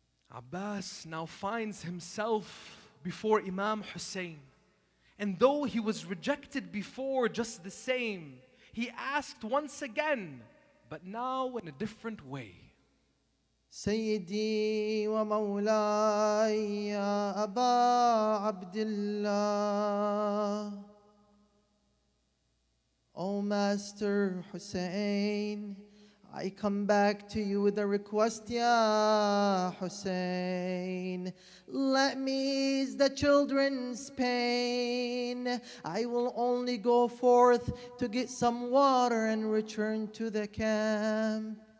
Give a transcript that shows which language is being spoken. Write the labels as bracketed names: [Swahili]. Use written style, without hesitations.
[English] Abbas now finds himself before Imam Hussein. And though he was rejected before just the same, he asked once again, but now in a different way. [Arabic] سيدي ومولاي يا أبا عبد الله. [English] O Master Hussein, I come back to you with a request, Ya Hussein. Let me ease the children's pain. I will only go forth to get some water and return to the camp.